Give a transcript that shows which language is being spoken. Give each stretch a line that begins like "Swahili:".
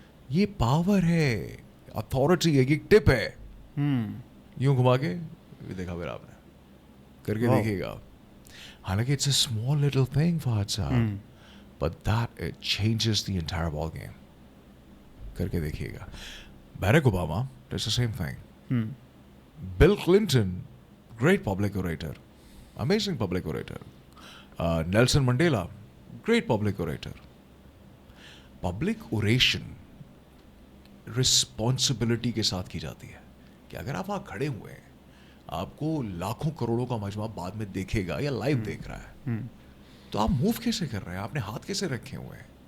Hindi: ये पावर है, अथॉरिटी है, ये टिप है. यूं घुमा के देखा फिर आपने करके देखिएगा. हालांकि
English: It's a small little thing Fahad साहब, but that it changes the entire ball game.
Hindi: करके देखिएगा.
English: Barack Obama does the same thing. Bill Clinton, great public orator, amazing public orator. Nelson Mandela, great public orator. Public oration responsibility
Hindi: के साथ की जाती है कि अगर आप वहाँ खड़े हुए हैं, आपको लाखों करोड़ों का मजमा बाद में देखेगा या लाइव देख रहा है, तो आप मूव कैसे कर रहे हैं, आपने हाथ कैसे रखे हुए हैं.